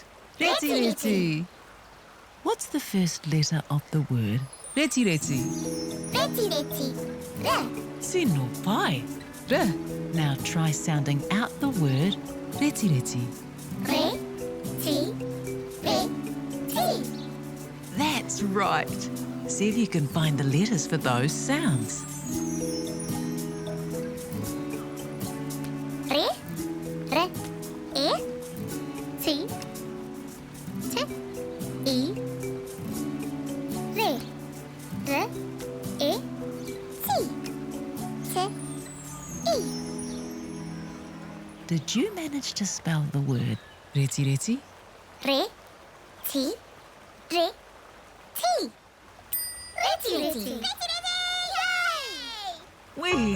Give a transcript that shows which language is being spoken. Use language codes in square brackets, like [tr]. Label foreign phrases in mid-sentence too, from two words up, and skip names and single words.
[mi] Reti reti. [en] What's the first letter of the word? [mi] Reti reti. Reti reti. Re. Sino pai. [en] R. Now try sounding out the word [mi] reti reti. Re. Ti. Re. Ti. [en] That's right. See if you can find the letters for those sounds. [mi] Re. Re. E. Ti. Te. E. Re. Re. E. Ti. Te. E. [en] Did you manage to spell the word [mi] reti reti? Re. Ti. Re. Ti. Reti reti. Reti reti. [en] Yay!